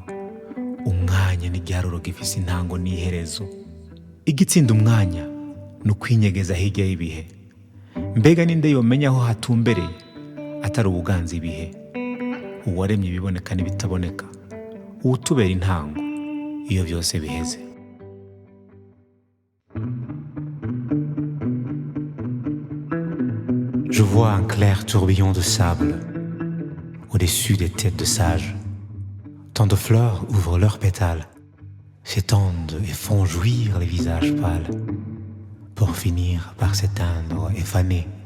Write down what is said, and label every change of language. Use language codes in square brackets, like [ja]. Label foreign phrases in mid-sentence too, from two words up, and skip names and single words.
[rn] Umwanya ni igiharuro gifise intango n'iherezo. Igitsinda umwanya ni ukwinyegeza hirya y'ibihe. Mbega ninde yomenya aho hatumbereye atari ubuganza ibihe? Uwaremye ibiboneka n'ibitaboneka, uwutubera intango iyo byose biheze. [fr] Je vois un clair tourbillon de sable au-dessus des têtes de sages. Tant de fleurs ouvrent leurs pétales, s'étendent et font jouir les visages pâles, pour finir par s'éteindre et faner.